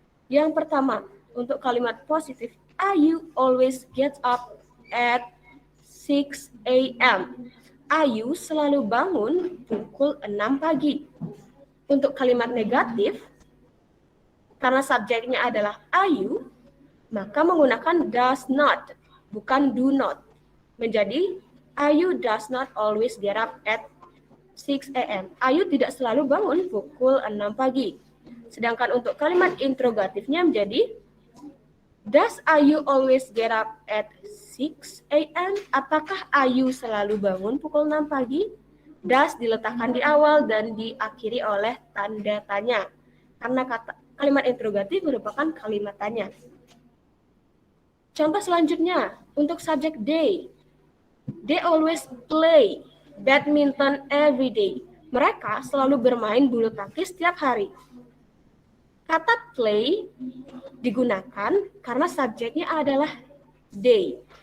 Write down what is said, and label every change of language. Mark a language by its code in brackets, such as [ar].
[id] Yang pertama, untuk kalimat positif, [en] Ayu always gets up at 6 a.m. [id] Ayu selalu bangun pukul 6 pagi. Untuk kalimat negatif, karena subjeknya adalah Ayu, maka menggunakan does not, bukan do not. Menjadi [en] Ayu does not always get up at 6 a.m. [id] Ayu tidak selalu bangun pukul 6 pagi. Sedangkan untuk kalimat interrogatifnya menjadi [en] does Ayu always get up at 6 a.m.? [id] Apakah Ayu selalu bangun pukul 6 pagi? Does diletakkan di awal dan diakhiri oleh tanda tanya. Karena kalimat interrogatif merupakan kalimat tanya. Contoh selanjutnya, untuk subjek they. [en] They always play badminton every day. [id] Mereka selalu bermain bulu tangkis setiap hari. Kata play digunakan karena subjeknya adalah they.